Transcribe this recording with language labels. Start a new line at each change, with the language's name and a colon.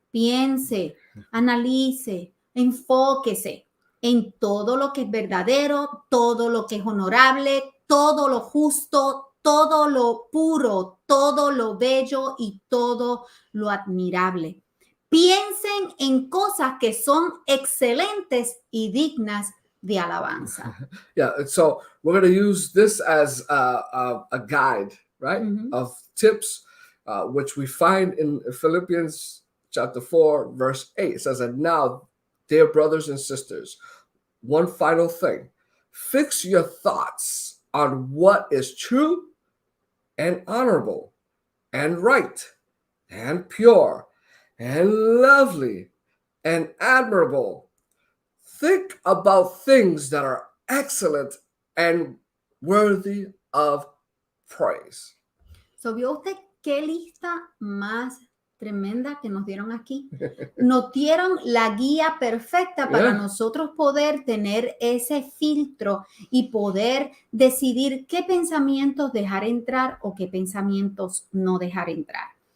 Spanish: piense, analice, enfóquese en todo lo que es verdadero, todo lo que es honorable, todo lo justo, todo lo puro, todo lo bello y todo lo admirable. Piensen en cosas que son excelentes y dignas de alabanza.
English: Yeah, so we're going to use this as a guide, right, of tips, which we find in Philippians chapter 4, verse 8. It says, and now, dear brothers and sisters, one final thing. Fix your thoughts on what is true and honorable and right and pure and lovely and admirable. Think about things that are excellent and worthy of praise.
Spanish: So, ¿vio usted qué lista más tremenda que nos dieron aquí? Nos dieron la guía perfecta para nosotros poder tener ese filtro y poder decidir qué pensamientos dejar entrar o qué pensamientos no dejar entrar.